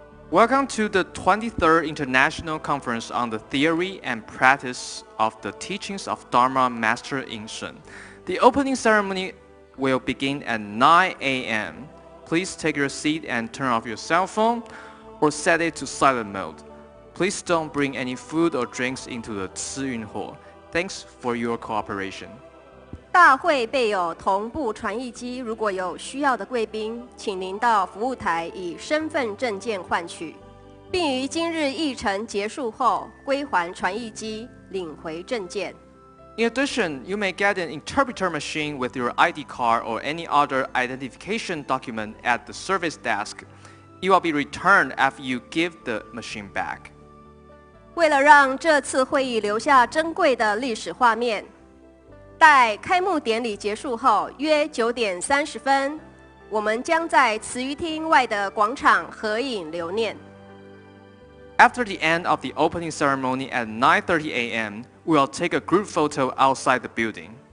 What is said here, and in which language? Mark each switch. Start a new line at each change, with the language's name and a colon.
English: Welcome to the 23rd International Conference on the Theory and Practice of the Teachings of Dharma Master Inshun. The opening ceremony will begin at 9 a.m. Please take your seat and turn off your cell phone or set it to silent mode. Please don't bring any food or drinks into the 慈云 Hall. Thanks for your cooperation.
Chinese: 大会备有同步传译机，如果有需要的贵宾，请您到服务台以身份证件换取，并于今日议程结束后归还传译机，领回证件。
English: In addition, you may get an interpreter machine with your ID card or any other identification document at the service desk. It will be returned after you give the machine back.
Chinese: 为了让这次会议留下珍贵的历史画面，待开幕典礼结束后，约9点30分，我们将在慈鱼厅外的广场合影留念。
English: After the end of the opening ceremony at 9:30 a.m., we will take a group photo outside the building.